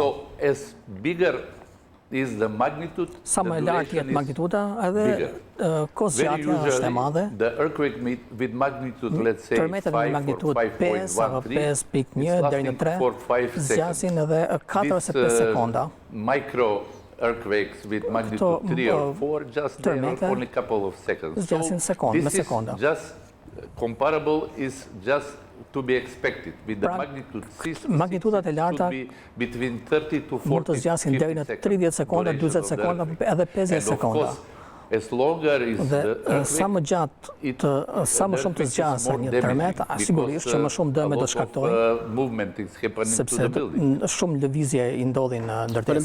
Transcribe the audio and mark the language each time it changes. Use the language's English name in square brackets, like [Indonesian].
[English] So as bigger is the magnitude, [Albanian] sa më e lartë jetë magnituda, edhe kohëzgjatja është e madhe. [English] The earthquake with magnitude, let's say, [Albanian] tërmetet me magnitudë 5 apo 5.1 deri në 3 zgjasin edhe 4 ose 5 sekonda. [English] Micro earthquakes with magnitude 3 or 4 just they are only a couple of seconds. [Albanian] Zgjasin sekondë me sekonda. [English] Just comparable is just to be expected with the magnitude 6 [Albanian] magnitudat e larta [English] between 30 to 40 [Albanian] mund të zgjasin deri në 30 sekonda, 40 sekonda, edhe 50 sekonda. [English] As longer is the [Albanian] sa më gjatë, sa më shumë të zgjasë një tërmet, sigurisht që më shumë dëme do shkaktojë, sepse shumë lëvizje i ndodhin në ndërtesës.